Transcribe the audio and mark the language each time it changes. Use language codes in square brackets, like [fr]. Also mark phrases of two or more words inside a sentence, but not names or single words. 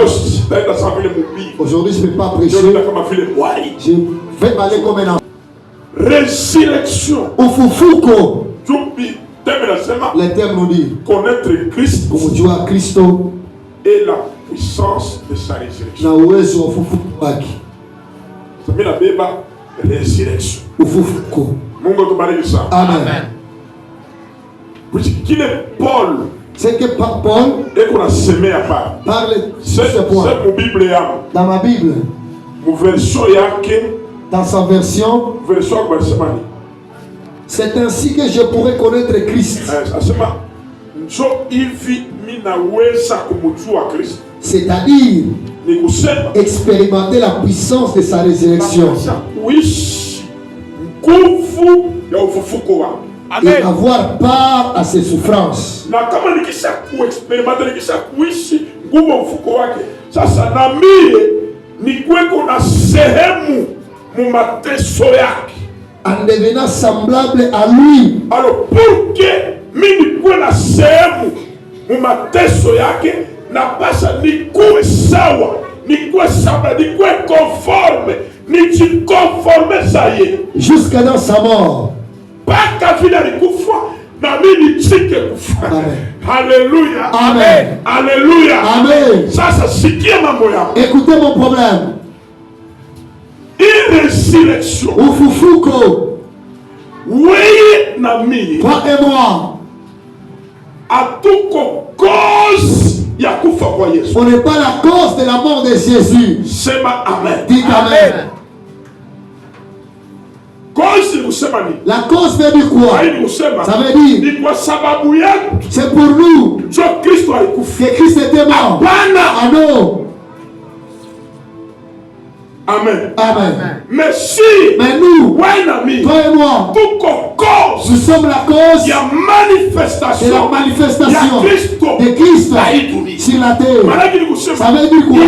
[fr] Aujourd'hui, je ne vais pas prêcher. Je vais parler comme un enseignant. Résurrection. Ufufuko. Le thème nous dit connaître Christ [sw] kumjua Kristo [fr] et la puissance de sa résurrection. [sw] Na uwezo wa ufufuko wake. Samina beba résurrection. Ufufuko. Mungu tubariki sana. Amen. [fr] Qui est Paul? C'est que Paul et qu'on a semé à part. Parle sur ce point. C'est mon Bible dans ma Bible. Mon version yake. Dans sa version. [sw] Version kwa semani. [fr] C'est ainsi que je pourrais connaître Christ. C'est-à-dire expérimenter la puissance de sa résurrection. Et avoir part à ses souffrances. En devenant semblable à lui. Alors pour que [sw] mimi kuwe na sehemu mu mateso yake na pasa nikuwe sawa, nikuwe sawa, nikuwe conforme, nijikonforme saye [fr] jusqu'à dans sa mort. [sw] Paka vile alikufa na mimi nitike kufa. [fr] Alléluia. Amen. Alléluia. Amen. [sw] Sasa sikia mambo yako. [fr] Écoutez mon problème. Résurrection. [sw] Ufufuko. Weye na mimi. [fr] Toi et moi. [sw] Atuko cause ya kufa kwa Yesu. [fr] On n'est pas la cause de la mort de Jésus. [sw] Sema amen. [fr] Dites amen. [sw] Cause kusema ni. [fr] La cause veut dire quoi? Ça veut dire. [sw] Ni kwa sababu yetu. [fr] C'est pour nous. [sw] Jo Kristo alikufa. [fr] Que Christ était mort. [sw] Hapana. [fr] Ah non. Amen. Amen. Mais si, mais nous, ouais, ami, toi et moi, cause, nous sommes la cause il y a manifestation, de la manifestation de de Christ sur la terre. Ça veut dire quoi?